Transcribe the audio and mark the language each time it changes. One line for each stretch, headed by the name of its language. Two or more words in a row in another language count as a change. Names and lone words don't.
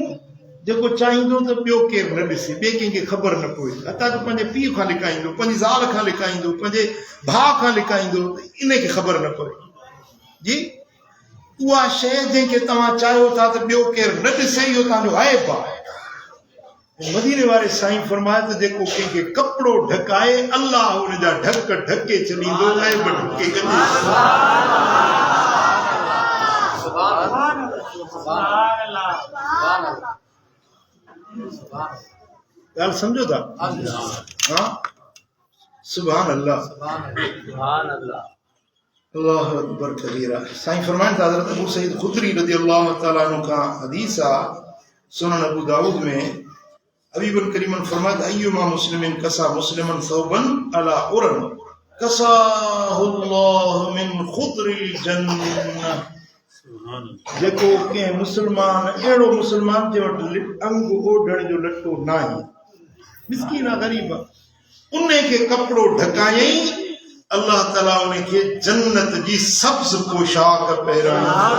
Sindhi: जेको चाहींदो त ॿियो केरु न ॾिसे ॿिए कंहिंखे ख़बर न पवे हथा त पंहिंजे पीउ खां लिकाईंदो पंहिंजी ज़ाल खां लिकाईंदो पंहिंजे भाउ खां लिकाईंदो इनखे ख़बर न पवे जी उहा शइ जंहिंखे तव्हां चाहियो था त ॿियो केरु न ॾिसे इहो तव्हांजो ऐब आहे मदीने वारे साईं फरमाए त जेको कंहिंखे कपिड़ो ढकाए अल्लाह हुन जा ढक ढके छॾींदो ऐब ढके ॻाल्हि सम्झो था हाँ
Arabic: سبحان الله الله أكبر كبيرا
Sindhi: साईं फरमाइनि था हज़रत अबू सईद खुदरी
Arabic: رضي الله تعالى عنه
Sindhi: खां हदीस आहे सुनन अबू दाऊद में हबीबन करीमन फरमाया
Arabic: أيما مسلم كسا مسلما ثوبا على عري كساه الله من خضر الجنة
Sindhi: जेको कंहिं मुसलमान अहिड़ो मुसलमान जे वटि अंग ओढ़ण जो लटो न आहे मिस्कीन आहे ग़रीब आहे उन खे कपिड़ो ढकायई अल्लाह ताला उन खे जन्नत जी सब्ज़ पोशाक पहिराई